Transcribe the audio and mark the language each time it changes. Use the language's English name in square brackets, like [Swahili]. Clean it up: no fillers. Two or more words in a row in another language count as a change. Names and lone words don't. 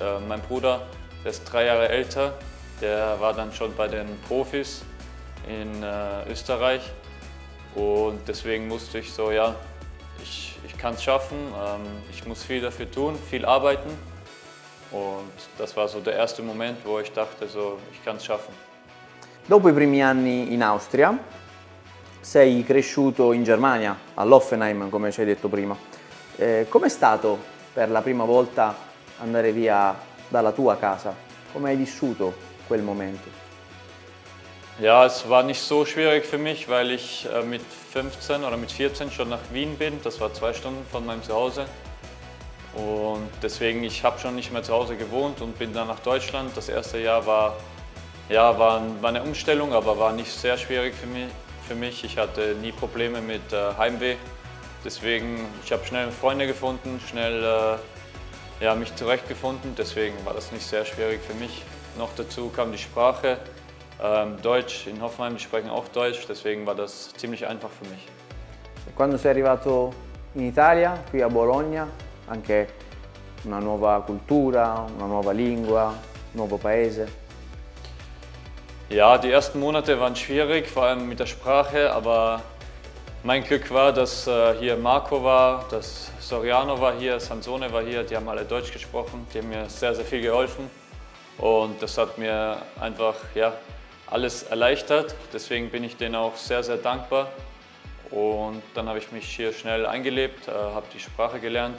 [German] Mein Bruder, der ist 3 Jahre älter, der war dann schon bei den Profis in Österreich. Und deswegen wusste ich so, ja, ich kann es schaffen, ich muss viel dafür tun, viel arbeiten. Und das war so der erste Moment, wo ich dachte, so, ich kann es schaffen. [Italian] Dopo i primi anni in Austria, sei cresciuto in Germania, all'Hoffenheim, come ci hai detto prima. Com'è stato per la prima volta andare via dalla tua casa? Come hai vissuto quel momento? [German] Ja, es war nicht so schwierig für mich, weil ich mit 15 oder mit 14 schon nach Wien bin. Das war 2 Stunden von meinem Zuhause. Und deswegen, ich habe schon nicht mehr zu Hause gewohnt und bin dann nach Deutschland. Das erste Jahr war eine Umstellung, aber war nicht sehr schwierig für mich. Ich hatte nie Probleme mit Heimweh. Deswegen, ich habe schnell Freunde gefunden, schnell mich zurechtgefunden. Deswegen war das nicht sehr schwierig für mich. Noch dazu kam die Sprache, Deutsch. In Hoffenheim, die sprechen auch Deutsch. Deswegen war das ziemlich einfach für mich. [Italian] Quando sei arrivato in Italia, qui a Bologna, anche una nuova cultura, una nuova lingua, un nuovo paese. [German] Ja, die ersten Monate waren schwierig, vor allem mit der Sprache, aber mein Glück war, dass hier Marco war, dass Soriano war hier, Sansone war hier, die haben alle Deutsch gesprochen, die haben mir sehr, sehr viel geholfen und das hat mir einfach alles erleichtert, deswegen bin ich denen auch sehr, sehr dankbar und dann habe ich mich hier schnell eingelebt, habe die Sprache gelernt.